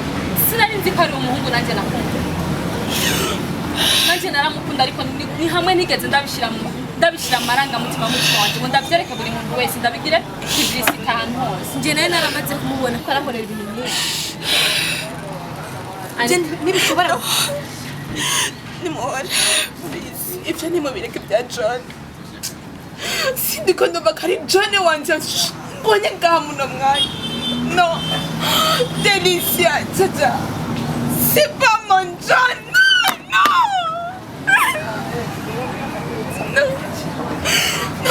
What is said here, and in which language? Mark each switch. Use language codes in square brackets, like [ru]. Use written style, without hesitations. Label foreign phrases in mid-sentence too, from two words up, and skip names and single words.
[rn] Sinari nzi ko ari umuhungu nanjye nakunda. Nanjye naramukunda ariko ni hamwe nigeze ndabishira amarangamutima mu mutima wanje ngo ndabyereke buri muntu wese ndabigire publicity ahantu hose. njye nawe naramaze kumubona ko arakorera ibintu byinshi ntibishobora Nimuhore, please. Ibyo nimubireke bya John. Sindiko ndumva ko ari John wanje mbonye ngaha muno mwanya. No. Delicia, Chacha. [fr] C'est pas mon John. No. [en] No. No.